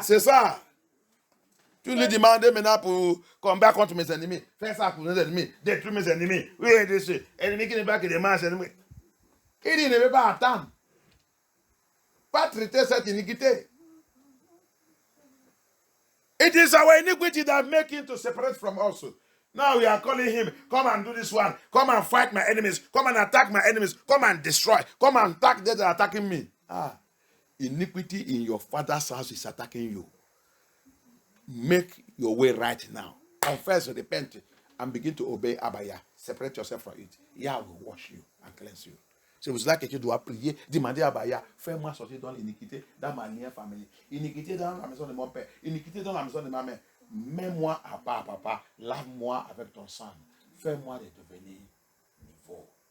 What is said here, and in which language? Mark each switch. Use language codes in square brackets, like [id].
[fr] C'est ça. Tu lui demandes maintenant pour combattre contre mes ennemis. Fais ça pour mes ennemis. Détruire mes ennemis. Oui, détruire. Ennemi qui n'est pas que des manches ennemis. Il dit, il ne veut pas attendre. Pas traiter cette iniquité. [en] It is our iniquity that makes him to separate from us. Now we are calling him, come and do this one. Come and fight my enemies. Come and attack my enemies. Come and destroy. Come and attack those that are attacking me. Iniquity in your father's house is attacking you. Make your way right now. Confess, repent, and begin to obey Abaya. Separate yourself from it. Yah will wash you and cleanse you. [fr] C'est pour cela que tu dois prier, demander à Abaya, fais-moi sortir dans l'iniquité dans ma lignée familiale. Iniquité dans la maison de mon père. Iniquité dans la maison de ma mère. Mets-moi à part, papa. Lave-moi avec ton sang. Fais-moi de devenir nouveau.